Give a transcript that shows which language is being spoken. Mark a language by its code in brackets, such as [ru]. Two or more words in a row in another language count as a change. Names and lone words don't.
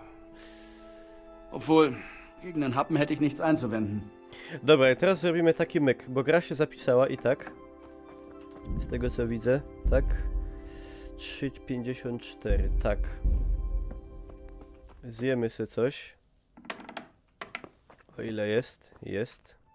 [de] Obwohl, gegen den Happen hätte ich nichts einzuwenden. [pl] Dobra, i teraz zrobimy taki myk, bo gra się zapisała i tak. Z tego co widzę, tak. 3,54, tak. Zjemy sobie coś. O ile jest? Jest.